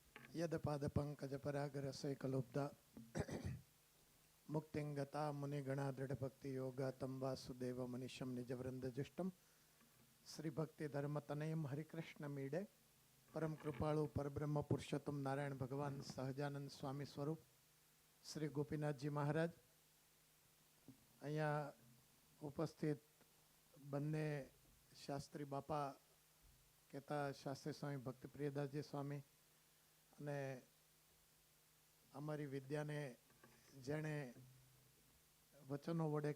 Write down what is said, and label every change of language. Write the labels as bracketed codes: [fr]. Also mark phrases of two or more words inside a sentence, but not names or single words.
[sa] यदपादपङ्कजपरागरसैकलुब्धा मुक्तिङ्गता मुनिगणा दृढभक्तियोगा तं वासुदेवमनिशं निजवृन्दजुष्टं श्रीभक्तिधर्मतनयं हरिकृष्णमीडे [gu] પરમ કૃપાળુ પરબ્રહ્મ પુરુષોત્તમ નારાયણ ભગવાન [sa] સહજાનંદ સ્વામી સ્વરૂપ શ્રી ગોપીનાથજી મહારાજ, [gu] અહીંયા ઉપસ્થિત બંને શાસ્ત્રી બાપા કહેતા શાસ્ત્રી સ્વામી ભક્તિપ્રિયદાસજી સ્વામી અને અમારી વિદ્યાને જેણે વચનો વડે